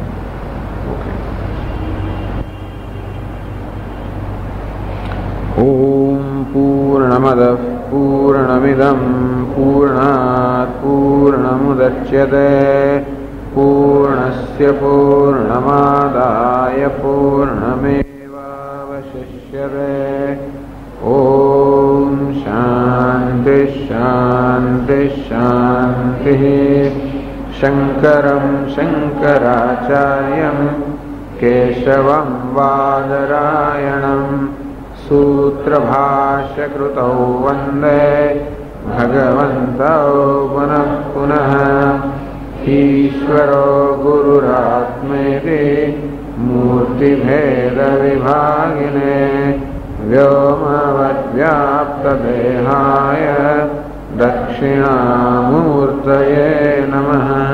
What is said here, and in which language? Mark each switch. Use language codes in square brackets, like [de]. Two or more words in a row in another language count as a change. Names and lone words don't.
[sa] ઓમ પૂર્ણમદ પૂર્ણમિદં પૂર્ણાત પૂર્ણમુદચ્યતે પૂર્ણસ્ય પૂર્ણમાદાય પૂર્ણમેવાવશિષ્યતે. ઓમ શાંતિ શાંતિ શાંતિ. શંકરં શંકરાચાર્યં केशवं वादरायणं सूत्रभाष्यकृतौ वन्दे भगवन्तौ पुनः पुनः। ईश्वरो गुरुरात्मेति मूर्तिभेदविभागिने व्योमवद्व्याप्तदेहाय दक्षिणामूर्तये नमः।